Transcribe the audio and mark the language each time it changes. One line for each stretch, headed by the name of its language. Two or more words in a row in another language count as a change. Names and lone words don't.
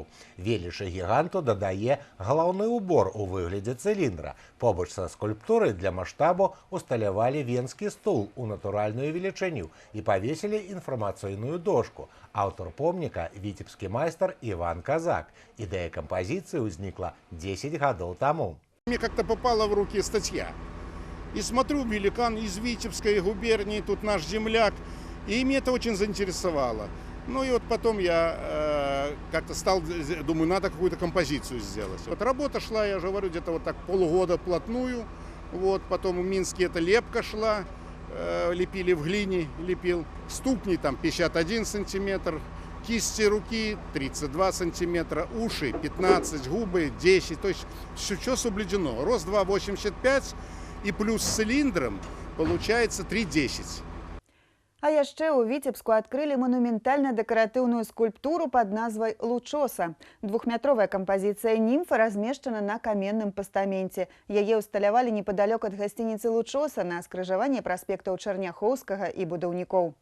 Belarusian: Велічы гіганту дадае галаўны ўбор у выглядзе цыліндра. Побач са скульптурай для маштабу усталявалі венскі стул у натуральную велічыню і павесілі інфармацыйную дошку. Аўтар помніка – віцебскі майстар Іван Казак. Ідэя кампазіцыі ўзнікла 10 гадоў таму.
Russian: Мне как-то попала в руки статья. И смотрю, великан из Витебской губернии, тут наш земляк. И меня это очень заинтересовало. Ну и вот потом я как-то стал, думаю, надо какую-то композицию сделать. Вот работа шла, я же говорю, где-то вот так полгода вплотную. Вот, потом в Минске эта лепка шла, лепили в глине, лепил. Ступни там 51 сантиметр, кисти руки 32 сантиметра, уши 15, губы 10. То есть все соблюдено. Рост 2,85 и плюс с цилиндром получается 3,10.
Belarusian: А яшчэ ў Віцебску адкрылі манументальна-дэкаратыўную скульптуру пад назвай «Лучоса». Двухметровая кампазіцыя німфа размешчана на каменным пастаменце. Яе ўсталявалі непадалёк ад гасцініцы «Лучоса» на скрыжаванні праспектаў Чарняхоўскага і будаўнікоў.